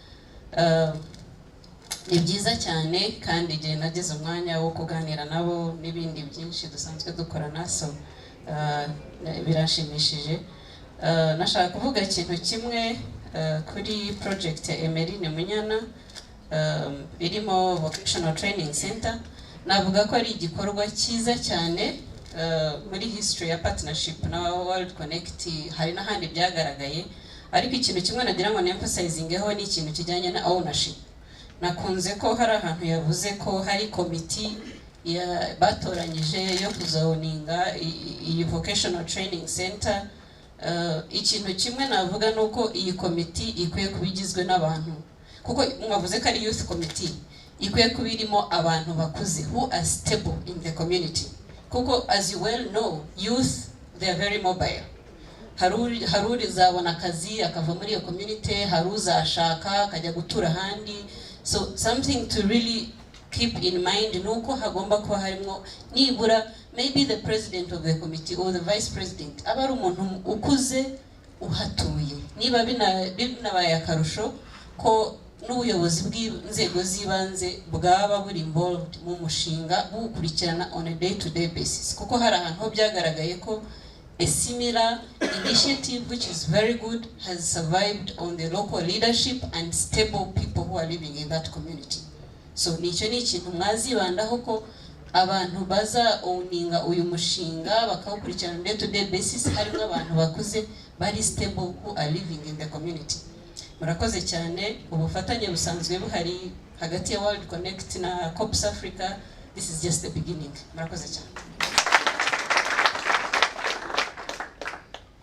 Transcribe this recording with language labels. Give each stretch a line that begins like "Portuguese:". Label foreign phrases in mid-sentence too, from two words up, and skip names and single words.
Kinyarwanda: Ni byiza cyane, kandi igihe nageze umwanya wo kuganira nabo n'ibindi byinshi dusanzwe dukorana, so birashimishije. Nashaka kuvuga ikintu kimwe kuri project ya Emeline Munyana irimo Vocational Training Center. Navuga ko ari igikorwa cyiza cyane muri history ya partnership na World Connect. Hari n'ahandi byagaragaye, ariko ikintu kimwe nagira ngo emphasizingeho ni ikintu kijyanye na ownership. Nakunze ko hari ahantu yavuze ko hari komiti batoranyije yo kuzoninga iyi Vocational Training Center. Ikintu kimwe navuga nuko iyi komiti ikwiye kubigizwe n'abantu, kuko mwavuze ko ari
English: youth committee,
Kinyarwanda: ikwiye kubirimo abantu bakuze
English: who are stable in the community,
Kinyarwanda: kuko
English: as you well know, youth they are very mobile.
Kinyarwanda: Haruri zabona akazi akava muri iyo community, haruzashaka akajya gutura handi.
English: So something to really keep in mind
Kinyarwanda: nuko hagomba kuba harimo nibura
English: maybe the president of the committee or the vice president
Kinyarwanda: aba ari umuntu ukuze uhatuye. Niba binabaye akarusho ko n'ubuyobozi bw'inzego z'ibanze bwaba buri involved mu mushinga bukurikirana
English: on a day to day basis,
Kinyarwanda: kuko hari ahantu byagaragaye ko
English: a similar initiative which is very good has survived on the local leadership and stable people who are living in that community.
Kinyarwanda: So nicyo ni ikintu mwazibandaho ko abantu baza owninga uyu mushinga bakawukurikirana
English: day to day basis,
Kinyarwanda: harimo abantu bakuze bari stable
English: who are living in the community.
Kinyarwanda: Murakoze cyane. Ubufatanye busanzwe buhari hagati ya World Connect na CorpsAfrica.
English: This is just the beginning.
Kinyarwanda: Murakoze cyane.